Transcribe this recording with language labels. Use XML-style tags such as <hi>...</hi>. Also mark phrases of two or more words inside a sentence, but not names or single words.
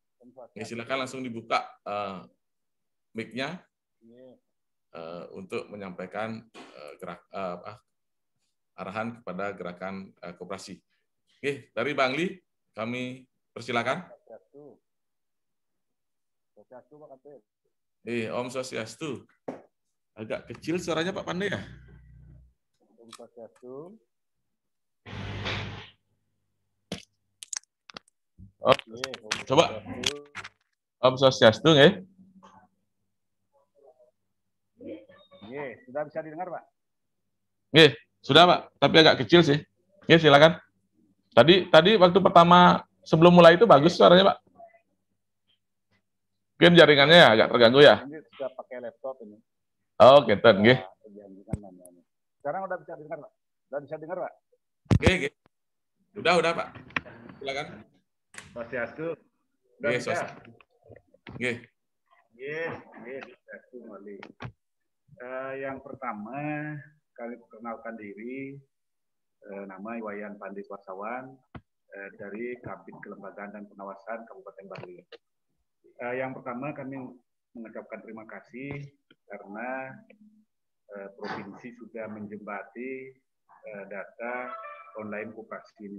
<id>Ya, silakan langsung dibuka mic-nya untuk menyampaikan arahan kepada gerakan koperasi. Oke, dari Bang Li, kami persilakan.</id> <ban>Om Swastiastu.</ban> <id>Agak kecil suaranya Pak Pandey ya?</id> <ban>Om Swastiastu.</ban> <id>Oh, coba.</id> <ban>Om Swastiastu, nggih. Nggih,</ban> <id>sudah bisa didengar, Pak? Nggih, sudah Pak, tapi agak kecil sih. Nggih, silakan. Tadi waktu pertama sebelum mulai itu bagus suaranya, Pak. Mungkin jaringannya ya agak terganggu ya. Ini sudah pakai laptop ini. Oh, gitu, nggih. Sekarang udah bisa dengar, Pak? Udah bisa dengar, Pak? Nggih. Udah, Pak. Silakan.</id> <ban>Swastiastu. Nggih, Swastiastu. Nggih.</ban> <id>Swastiastu kembali. Yang pertama, kami perkenalkan diri, nama Iwayan Pandit Wasawan, dari Kabid Kelembagaan dan Pengawasan Kabupaten Bangli. Yang pertama kami mengucapkan terima kasih karena provinsi sudah menjembati data online koperasi ini.</id>